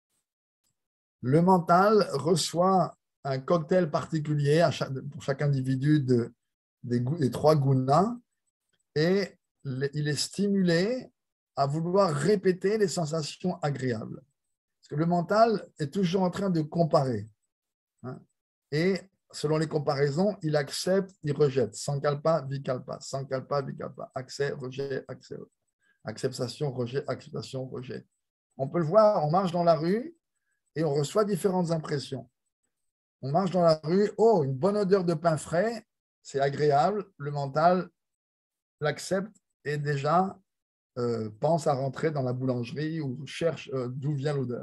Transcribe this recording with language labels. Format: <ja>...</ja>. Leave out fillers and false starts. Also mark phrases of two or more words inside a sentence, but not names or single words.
<fr>Le mental reçoit un cocktail particulier pour chaque individu des 3 gunas, et il est stimulé à vouloir répéter les sensations agréables. Parce que le mental est toujours en train de comparer. Hein, et selon les comparaisons, il accepte, il rejette.</fr> <sa>Sankalpa, vikalpa, sankalpa, vikalpa,</sa> <fr>accès, rejet, accès, acceptation, rejet, acceptation, rejet. On peut le voir, on marche dans la rue et on reçoit différentes impressions. On marche dans la rue, oh, une bonne odeur de pain frais, c'est agréable, le mental l'accepte et déjà pense à rentrer dans la boulangerie ou cherche d'où vient l'odeur.</fr>